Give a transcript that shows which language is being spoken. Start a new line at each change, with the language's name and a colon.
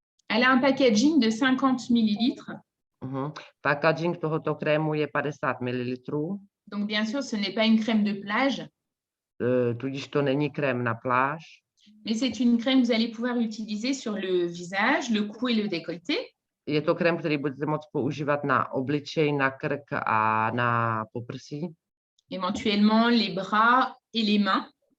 French: Elle a un packaging de 50 ml.
Czech: Packaging tohoto krému je 50 ml.
French: Donc, bien sûr, ce n'est pas une crème de plage.
Czech: Tudíž to není krém na pláž.
French: Mais c'est une crème que vous allez pouvoir utiliser sur le visage, le cou et le décolleté.
Czech: Je to krém, který budete moct používat na obličej, na krk a na poprsí.
French: Éventuellement les bras et les mains.